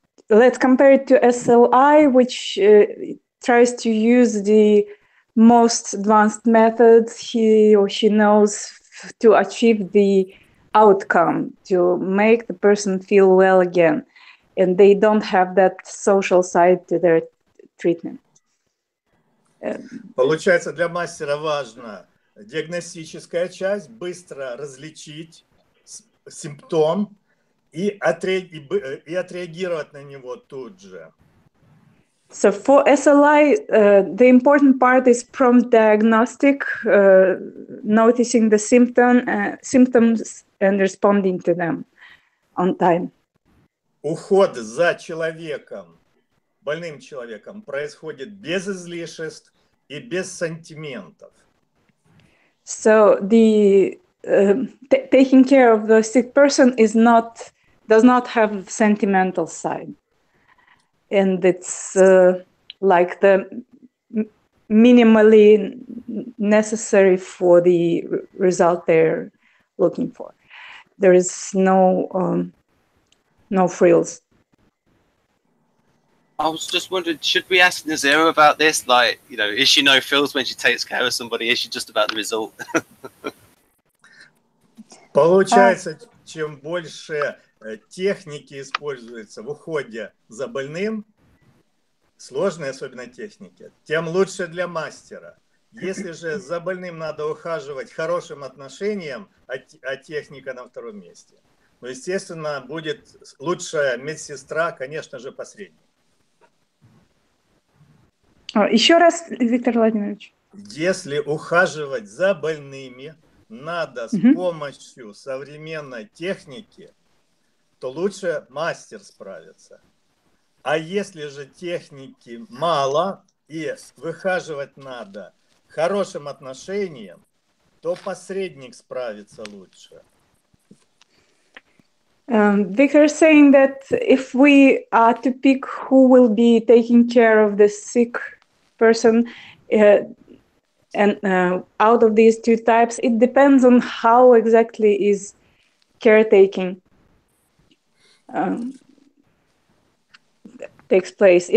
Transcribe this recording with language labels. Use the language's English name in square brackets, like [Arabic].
[English] Let's compare it to SLI, which tries to use the most advanced methods he or she knows to achieve the outcome, to make the person feel well again. And they don't have that social side to their treatment. [Russian] Получается, для мастера важна диагностическая часть, быстро различить симптом и отреагировать на него тут же. [English] So for SLI, the important part is prompt diagnostic, noticing the symptoms and responding to them on time. [Russian] Уход за человеком, больным человеком, происходит без излишеств и без сантиментов. [English] So the taking care of the sick person does not have sentimental side, and it's like the minimally necessary for the result they're looking for. There is no frills. I was just wondering, should we ask Nazira about this? Like, you know, is she no frills when she takes care of somebody? Is she just about the result? [Russian] Получается, чем больше техники используется в уходе за больным, сложные особенно техники, тем лучше для мастера. Если же за больным надо ухаживать хорошим отношением, а техника на втором месте, ну, естественно, будет лучшая медсестра, конечно же, посредник. Еще раз, Виктор Владимирович. Если ухаживать за больными надо с помощью современной техники, то лучше мастер справится. А если же техники мало и выхаживать надо хорошим отношением, то посредник справится лучше. [English] Viktor is saying that if we are to pick who will be taking care of the sick person, and out of these two types, it depends on how exactly is caretaking takes place.